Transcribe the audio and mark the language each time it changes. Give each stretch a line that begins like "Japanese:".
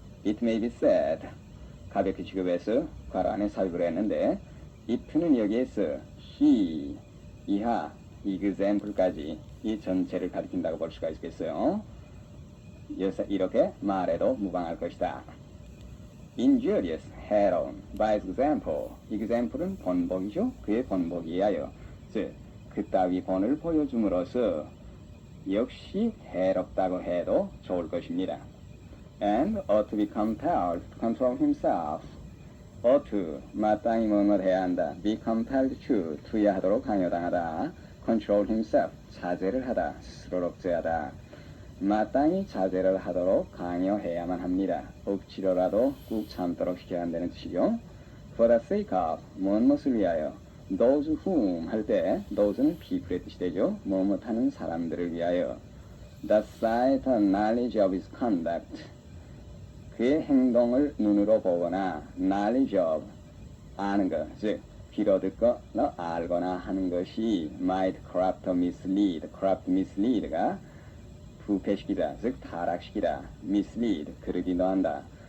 English: It may be said
Korean: 가볍게 취급해서 괄호 안에 삽입을 했는데 if는 여기에서 he 이하 example까지 이 전체를 가리킨다고 볼 수가 있겠어요. 이렇게 말해도 무방할 것이다.
English: injurious
Korean: 해로운
English: by example example은 본보기죠.
Korean: 그의 본보기에 의하여 즉 그따위 본을 보여줌으로써 역시 해롭다고 해도 좋을 것입니다.
English: And ought to be compelled to control himself. ought to
Korean: 마땅히 뭐뭐 해야 한다.
English: be compelled to
Korean: 투여하도록 강요당하다.
English: control himself
Korean: 자제를 하다. 스스로를 억제하다. 마땅히 자제를 하도록 강요해야만 합니다. 억지로라도 꾹 참도록 시켜야 한다는 뜻이죠.
English: For the sake of
Korean: 무엇을 위하여
English: those whom 할 때 those는 people의 뜻이 되죠.
Korean: 무엇 하는 사람들을 위하여
English: the sight and knowledge of his conduct
Korean: 그의 행동을 눈으로 보거나 knowledge of 아는 것, 즉 귀로 듣거나 알거나 하는 것이
English: might corrupt or mislead, corrupt mislead
Korean: 가 부패시키다, 즉 타락시키다, mislead 그르기 노한다.